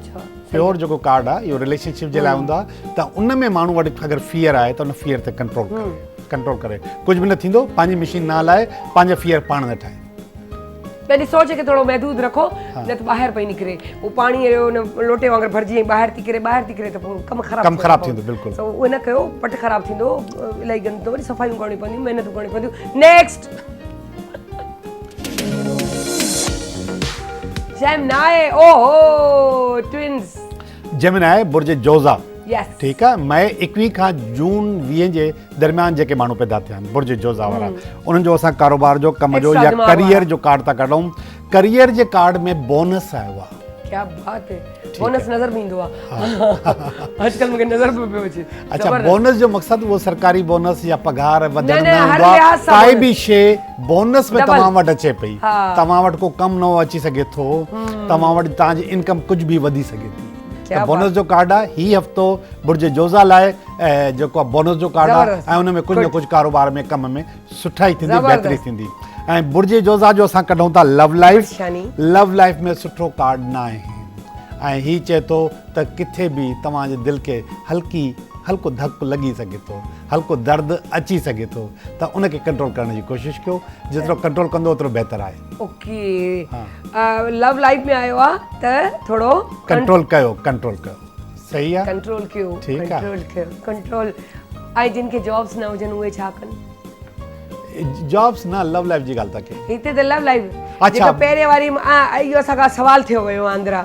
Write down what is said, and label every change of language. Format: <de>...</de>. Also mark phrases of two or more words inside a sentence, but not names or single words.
<sd>प्योर जेको कार्ड आहे इहो रिलेशनशिप जे लाइ हूंदो आहे त उन में माण्हू वटि अगरि फियर आहे त उन फियर ते कंट्रोल करे कुझु बि न थींदो पंहिंजी मशीन न हलाए पंहिंजा फियर पाण न ठाहे पंहिंजी सोच खे थोरो महदूद रखो न त ॿाहिरि पई निकिरे पोइ पाणी लोटे वांगुरु भरिजी ॿाहिरि थी किरे त पोइ कमु ख़राबु थींदो बिल्कुलु उहो न कयो पट ख़राबु थींदो इलाही गंदो वरी सफ़ाइयूं करणियूं पवंदियूं महिनतूं करणियूं पवंदियूं नेक्स्ट जेमिनाई ओहो ट्विन्स जेमिनाई बुर्ज जोज़ा यस ठीकु आहे मई 21 खां जून 20 जे दरमियान जेके माण्हू पैदा थिया आहिनि बुर्ज जोज़ा वारा उन्हनि जो असां कारोबार जो कम जो Extra या दिमाग़ करियर वारा। जो कार्ड था कढूं करियर जे कार्ड में बोनस आयो आहे</sd> <ur>کیا بات ہے</ur> <sd>बोनस नज़र में ईंदो आहे अॼुकल्ह मूंखे नज़र पे पियो अचे अच्छा ज़बरदस्त। बोनस जो मक़सदु उहो सरकारी बोनस या पघार वधण न, न हर हूंदो आहे लिहाज़ सां काई बोनस। बि शइ बोनस में डबल। तव्हां वटि अचे पई हा। तव्हां वटि को कमु नओं अची सघे थो तव्हां वटि तव्हांजी इनकम कुझु बि वधी सघे थी क्या त बोनस जो कार्ड आहे ही हफ़्तो बुर्ज जोज़ा लाइ ऐं जेको आहे बोनस जो कार्ड आहे ज़बरदस्त। ऐं उन में कुझु न कुझु कारोबार में कम में सुठाई थींदी ज़बरदस्त। बहितरी थींदी ऐं बुर्ज जोज़ा जो असां कढूं था</sd> <en>love life</en> <sd>शानी।</sd> <en>love life</en> <sd>में सुठो कार्ड न आहे ऐं ही चए थो त किथे बि तव्हांजे दिलि खे हल्को धक लॻी सघे थो हल्को दर्द अची सघे थो त उनखे कंट्रोल करण जी कोशिशि कयो जेतिरो कंट्रोल कंदो ओतिरो बहितरु आहे</sd> <en>okay love life</en> <sd>में आयो आहे त थोरो कंट्रोल कयो सही आहे कंट्रोल कयो ठीकु आहे। कंट्रोल कयो कंट्रोल ऐं जिन खे जॉब्स न हुजनि उहे छा कनि जॉब्स न</sd> <en>love life</en> <sd>जी ॻाल्हि था कयूं हिते त</sd> <en>love life</en> <sd>अच्छा। जेका पहिरें वारी इहो असांखां सवाल थियो हुयो आंध्रा</sd>